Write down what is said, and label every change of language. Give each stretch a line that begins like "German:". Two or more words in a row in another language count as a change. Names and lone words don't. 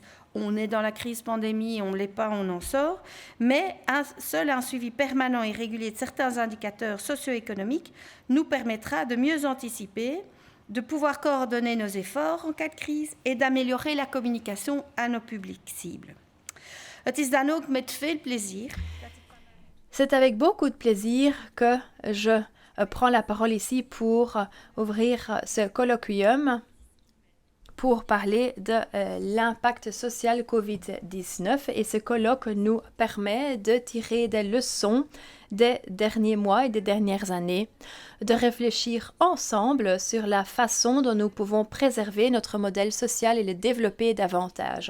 French: On est dans la crise pandémie, on ne l'est pas, on en sort. Mais seul un suivi permanent et régulier de certains indicateurs socio-économiques nous permettra de mieux anticiper, de pouvoir coordonner nos efforts en cas de crise et d'améliorer la communication à nos publics cibles.
Dutch: Het is dan ook met veel plezier.
French: C'est avec beaucoup de plaisir que je prends la parole ici pour ouvrir ce colloquium pour parler de l'impact social COVID-19 et ce colloque nous permet de tirer des leçons des derniers mois et des dernières années, de réfléchir ensemble sur la façon dont nous pouvons préserver notre modèle social et le développer davantage.